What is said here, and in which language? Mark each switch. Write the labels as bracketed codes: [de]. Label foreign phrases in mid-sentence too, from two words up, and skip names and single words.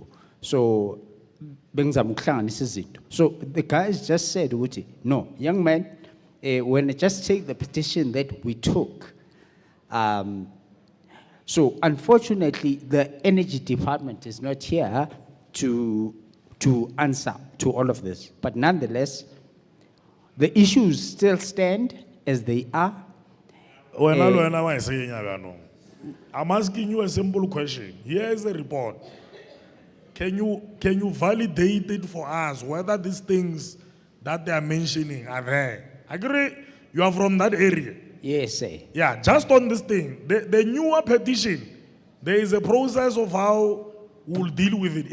[en] So so the guys just said, no, young man, when I just take the petition that we took, So unfortunately, the energy department is not here to answer to all of this. But nonetheless, the issues still stand as they are. [nso] Wena lo wena wa e senya bjano. [en] I'm asking you a simple question. Here is the report. Can you validate it for us whether these things that they are mentioning are there? I agree. You are from that area. Yes, sir. Yeah, just on this thing, the newer petition, there is a process of how we'll deal with it.